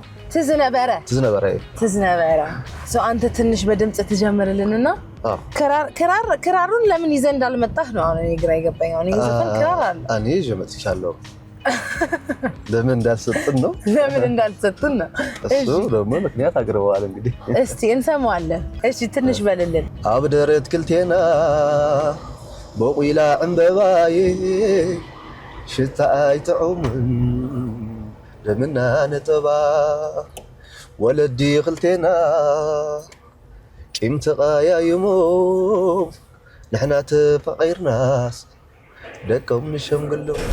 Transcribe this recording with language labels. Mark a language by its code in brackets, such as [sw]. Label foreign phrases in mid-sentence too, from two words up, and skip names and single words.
[am] ትዝ ነበረ። አንተ ትንሽ በድምጽ ትጀምርልንና ክራሩን ለምን ይዘህ እንዳልመጣህ ነው አሁን እኔ ግራ የገባኝ። አሁን ይዘፈን ክራር አለ እኔ ይዤ መጥቻለሁ። ለምን እንዳልሰጥን ነው እሱ ደግሞ ምክንያት አቅርበዋል። እንግዲህ እስቲ እንሰማዋለን። እሺ ትንሽ በልልን። [ti] አብደረት ክልቴና በቁላ ዕምበባዬ ሽታ አይተዑምን ደምና ነጠባ ወለዲ ክልቴና ቂም ተቃያይሞም ንሕና ተፈቂርናስ ደቀም ንሸምግሎ